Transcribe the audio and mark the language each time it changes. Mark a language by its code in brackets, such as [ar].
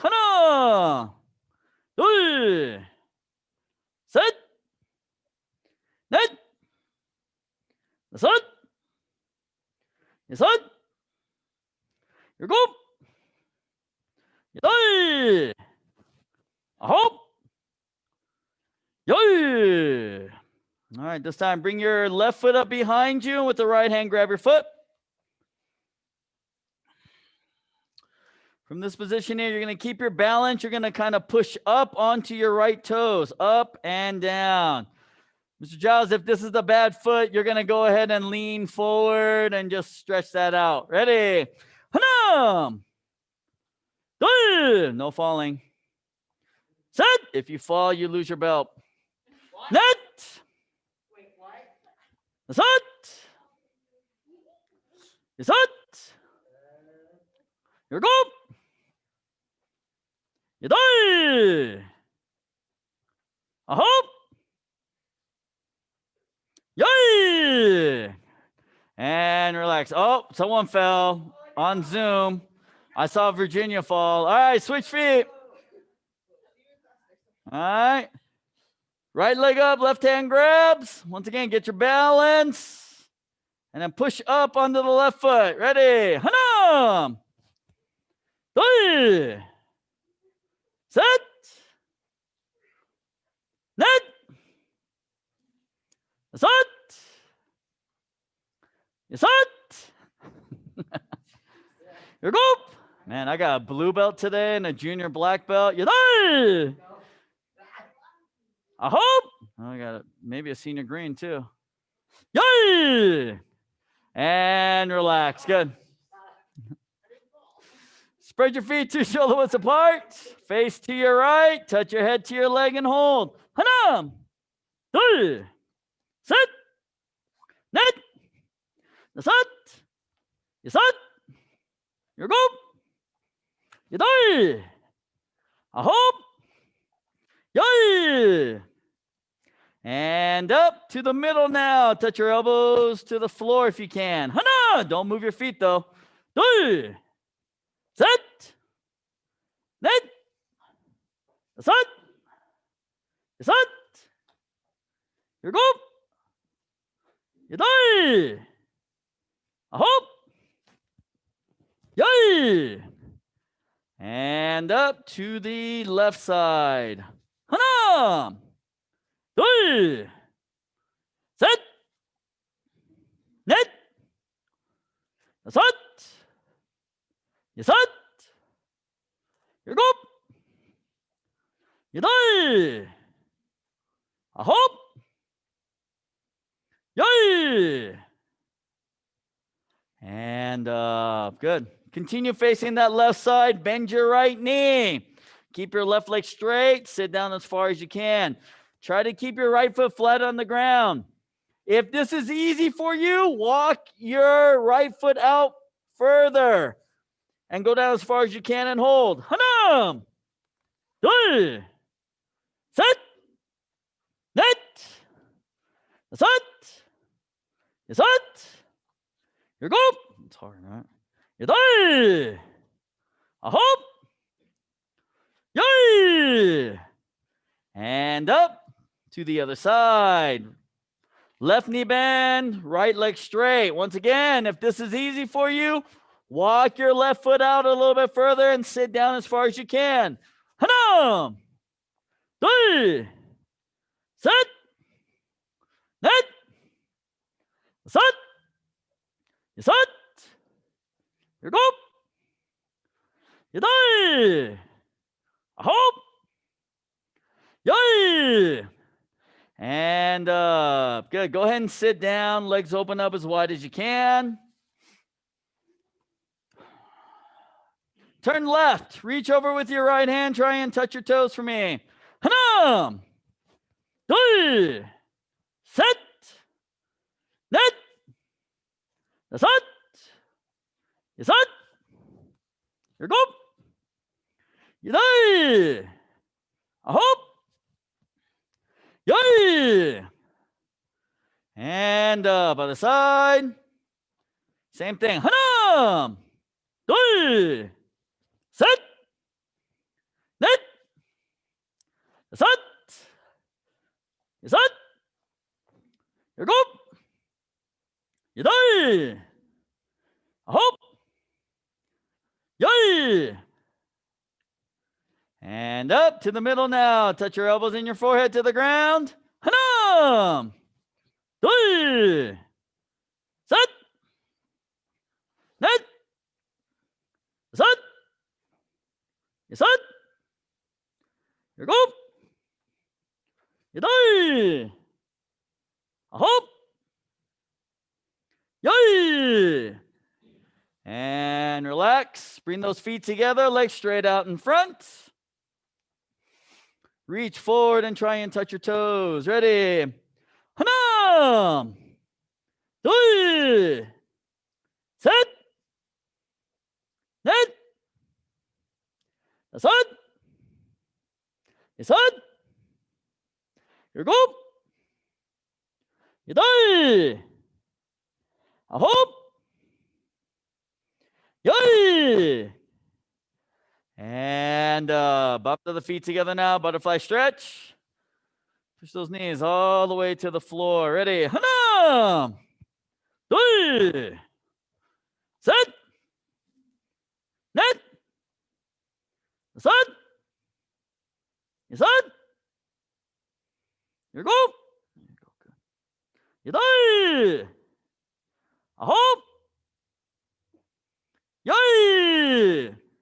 [ko] 하나, 둘, 셋, 넷, 다섯, 여섯, 일곱, 여덟, 아홉, 열. [en] All right, this time bring your left foot up behind you, and with the right hand grab your foot. From this position here, you're going to keep your balance. You're going to kind of push up onto your right toes, up and down. Mr. Giles, if this is the bad foot, you're going to go ahead and lean forward and just stretch that out. Ready? [ko] 하나, 둘, [en] no falling. [ko] 셋, [en] if you fall, you lose your belt. [ko] 넷, 다섯, 여섯, 일곱, 여덟, 아홉, 열. [en] And relax. Oh, someone fell on Zoom. I saw Virginia fall. All right, switch feet. All right. Right leg up, left hand grabs. Once again, get your balance. And then push up onto the left foot. Ready? [ko] 하나, 둘, 셋, 넷, 다섯, 여섯, 일곱. [en] Man, I got a blue belt today and a junior black belt. [ko] 여덟. 아홉. [en] Oh, I got maybe a senior green too. [ko] 열. [en] And relax. Good. Spread your feet 2 shoulder widths apart. Face to your right. Touch your head to your leg and hold. [ko] 하나, 둘, 셋, 넷, 다섯, 여섯, 일곱, 여덟, 아홉, 열. [en] And up to the middle now. Touch your elbows to the floor if you can. [ko] 하나, [en] don't move your feet though. [ko] 둘, 셋, 넷, 다섯, 여섯, 일곱, 여덟, 아홉, 열. [en] And up to the left side. [ko] 하나, 둘, 셋, 넷, 다섯, 여섯, 일곱, 여덟, 아홉, 열. [en] And up. Good. Continue facing that left side. Bend your right knee. Keep your left leg straight. Sit down as far as you can. Try to keep your right foot flat on the ground. If this is easy for you, walk your right foot out further and go down as far as you can and hold. [ko] 하나, 둘, 셋, 넷, 다섯, 여섯, 일곱. [en] It's hard, right? [ko] 여덟, 아홉, 열. [en] And up to the other side. Left knee bend, right leg straight. Once again, if this is easy for you, walk your left foot out a little bit further and sit down as far as you can. [ko] 하나, 둘, 셋, 넷, 다섯, 여섯, 일곱, 여덟, 아홉, 열. [en] And up. Good. Go ahead and sit down. Legs open up as wide as you can. Turn left. Reach over with your right hand. Try and touch your toes for me. [ko] 하나, 둘, 셋, 넷, 다섯, 여섯, 일곱, 여덟, 아홉, 열. [en] And up. Other side. Same thing. [ko] 하나, 둘, 셋, 넷, 다섯, 여섯, 일곱, 여덟, 아홉, 열. [en] And up to the middle now. Touch your elbows and your forehead to the ground. [ko] 하나, 둘, 셋, 넷, 다섯, 여섯, 일곱, 여덟, 아홉, 열. [en] And relax. Bring those feet together. Legs straight out in front. Reach forward and try and touch your toes. Ready? [ko] 하나, 둘, 셋, 넷, 다섯, 여섯, 일곱, 여덟, 아홉, 열. [en] And up to the feet together now. Butterfly stretch. Push those knees all the way to the floor. Ready? [ko] 하나, 둘, 셋, 넷, 다섯, 여섯, 일곱, 여덟, 아홉, 열.